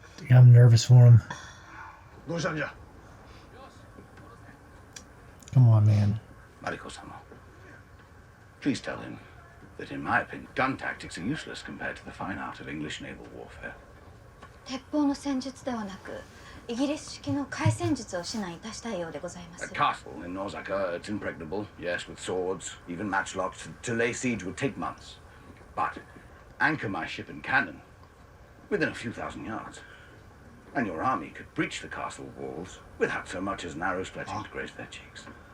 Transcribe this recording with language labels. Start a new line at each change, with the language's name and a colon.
English: I'm nervous for him.
Japanese: どうしたんじゃ。
English: Come on, man. Mariko-sama, please tell him that, in my opinion, gun tactics are useless compared to the fine art of English naval warfare.
Japanese: 鉄砲の戦術ではなく、イギリス式の海戦術を指南いたしたいようでございま
English: A
Japanese: す。
English: castle in Osaka, it's impregnable, yes, with swords, even matchlocks. To lay siege would take months. But anchor my ship and cannon within a few thousand yards, and your army could breach the castle walls without so much as an arrow splatting to graze their cheeks.